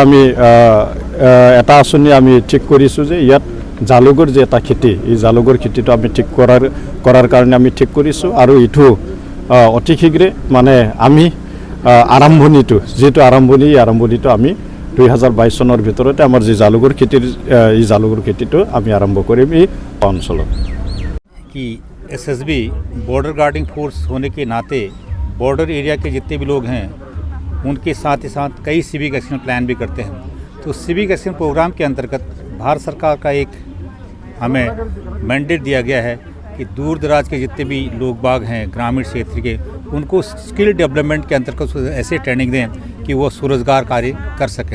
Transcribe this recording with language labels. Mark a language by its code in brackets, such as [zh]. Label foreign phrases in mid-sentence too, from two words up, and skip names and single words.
[as] এটা আঁচনি আমি ঠিক কৰিছোঁ যে ইয়াত জালুকৰ যি এটা খেতি, এই জালুকৰ খেতিটো আমি ঠিক কৰাৰ কাৰণে আমি ঠিক কৰিছোঁ আৰু ইটো অতি শীঘ্ৰে মানে আমি আৰম্ভণিটো যিটো আৰম্ভণিটো আমি 2022 চনৰ ভিতৰতে আমাৰ যি জালুকৰ খেতিৰ এই জালুকৰ খেতিটো আমি আৰম্ভ কৰিম এই অঞ্চলত। [hi] कि एसएसबी बॉर्डर गार्डिंग फोर्स होने के नाते [en] border area [hi] के जितने भी लोग हैं उनके साथ ही साथ कई [en] civic action plan [hi] भी करते हैं। तो [en] civic action programme [hi] के अंतर्गत भारत सरकार का एक हमें मैंडेट दिया गया है कि दूर दराज के जितने भी लोग बाग हैं ग्रामीण क्षेत्र के, उनको [en] skill development [hi] के अंतर्गत ऐसे ट्रेनिंग दें कि वो स्वरोजगार कार्य कर सकें।